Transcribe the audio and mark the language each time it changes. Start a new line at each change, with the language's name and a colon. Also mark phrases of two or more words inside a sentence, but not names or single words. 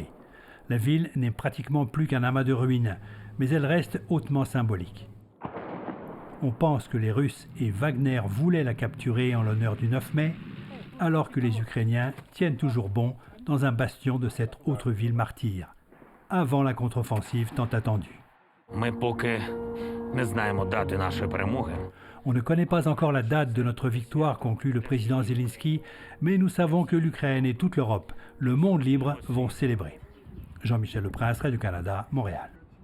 French: La ville n'est pratiquement plus qu'un amas de ruines, mais elle reste hautement symbolique. On pense que les Russes et Wagner voulaient la capturer en l'honneur du 9 mai, alors que les Ukrainiens tiennent toujours bon dans un bastion de cette autre ville martyre, avant la contre-offensive tant attendue.
Ukrainian: Ми поки не знаємо дати нашої перемоги.
French: On ne connaît pas encore la date de notre victoire, conclut le président Zelensky, mais nous savons que l'Ukraine et toute l'Europe, le monde libre, vont célébrer. Jean-Michel Leprince, Radio-Canada, Montréal.